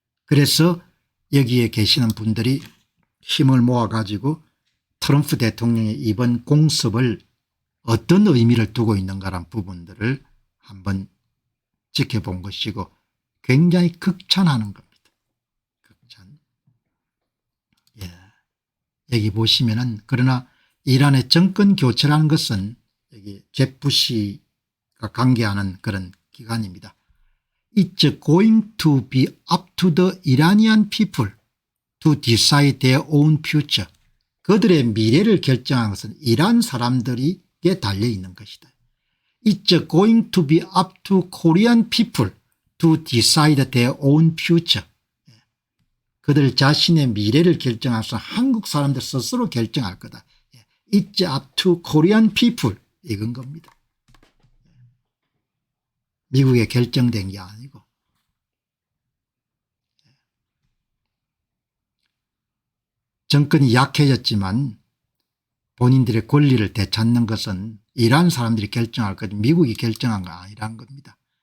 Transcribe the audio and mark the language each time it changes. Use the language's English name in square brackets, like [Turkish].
[Korean] 그래서 여기에 계시는 분들이 힘을 모아 가지고 트럼프 대통령의 이번 공습을 어떤 의미를 두고 있는가라는 부분들을 한번 지켜본 것이고 굉장히 극찬하는 겁니다. 극찬. 여기 보시면은 그러나 이란의 정권 교체라는 것은 여기 제프 부시가 관계하는 그런 기관입니다. [English] It's going to be up to the Iranian people to decide their own future. [Korean] 그들의 미래를 결정한 것은 이란 사람들에게 달려있는 것이다. [English] It's going to be up to Korean people to decide their own future. [Korean] 그들 자신의 미래를 결정할 수 한국 사람들 스스로 결정할 거다. [English] It's up to Korean people [Korean] 이건 겁니다. 미국에 결정된 게 아니고. 정권이 약해졌지만 본인들의 권리를 되찾는 것은 이란 사람들이 결정할 거지 미국이 결정한 거 아니란 겁니다.